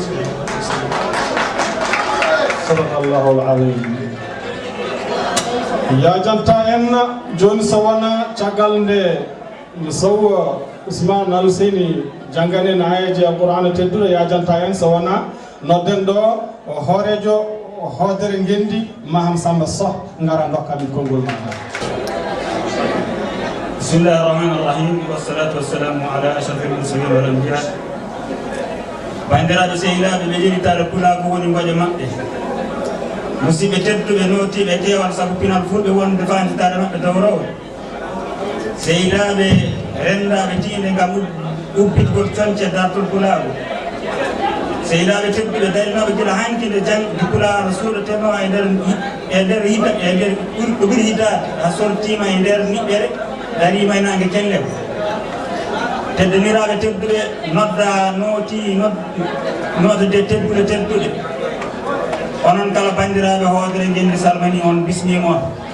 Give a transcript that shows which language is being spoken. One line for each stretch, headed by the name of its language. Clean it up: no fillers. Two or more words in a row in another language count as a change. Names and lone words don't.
Arabic: صدق الله العظيم.
Fula: يا جنتا en joni so wona caggal nde Sow Ousmane Alou Seyni jangane na ayaji Qur'ana tedduɗo ya janta en so wona nodden ɗo hoorejo hoodere ngendi Maham Samba Sow ngara dokka min konngol maɗa.
Arabic: بسم الله الرحمن الرحيم والصلاة والسلام على أشرف المرسلين والأنبياء.
Fula: Bandiraɓe sehilaɓe ɓe jeɗitare pulago woni ngoƴe maɓɓe musidɓe tedduɓe notiɓe kewal saabu pinal fulɓe wonde fanditare maɓɓe dow rewɓe sehilaɓe rendaɓe tiinde ngam ubbitgol conce dartol pulago sehilaɓe tedduɓe darinoɓe gila hankide jangde pulaar suuɗeteno e nder hidda e nder ɗo ɓuuri hiddade ha sortima e nder niɓɓere darima e nangue kellem teddaniraɓe tedduɓe nodda nooti nodde tedduɗe tedduɗe onon kala bandiraɓe hoodere ngendi salmani on bismima on